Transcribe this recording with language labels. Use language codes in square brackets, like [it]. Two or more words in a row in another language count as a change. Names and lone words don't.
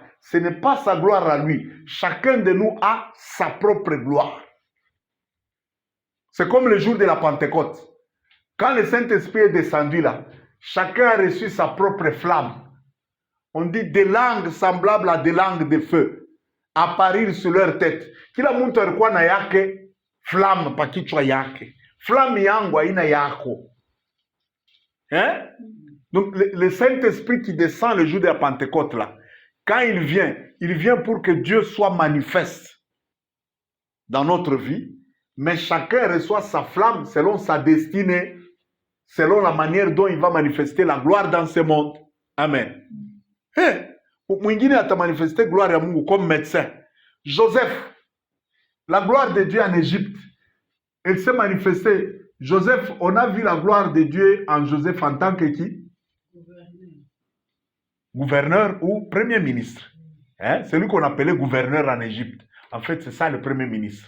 [fr] Ce n'est pas sa gloire à lui. Chacun de nous a sa propre gloire. C'est comme le jour de la Pentecôte. Quand le Saint-Esprit est descendu là, Chacun a reçu sa propre flamme. On dit des langues semblables à des langues de feu apparaître sur leur tête. [sw] Kila mtu alikuwa na yake flamme pa kichwa yake. Flamme yangu haina yako. [fr] Hein? Donc le Saint-Esprit qui descend le jour de la Pentecôte là, quand il vient pour que Dieu soit manifeste dans notre vie, mais chacun reçoit sa flamme selon sa destinée, selon la manière dont il va manifester la gloire dans ce monde. [sw] Amen. Mwingine atamanifester gloire ya Mungu [fr] comme médecin. Joseph, la gloire de Dieu en Égypte, elle s'est manifestée. Joseph, on a vu la gloire de Dieu en Joseph en tant que qui? Gouverneur ou premier ministre. Hein? Celui qu'on appelait gouverneur en Égypte. En fait, c'est ça le premier ministre.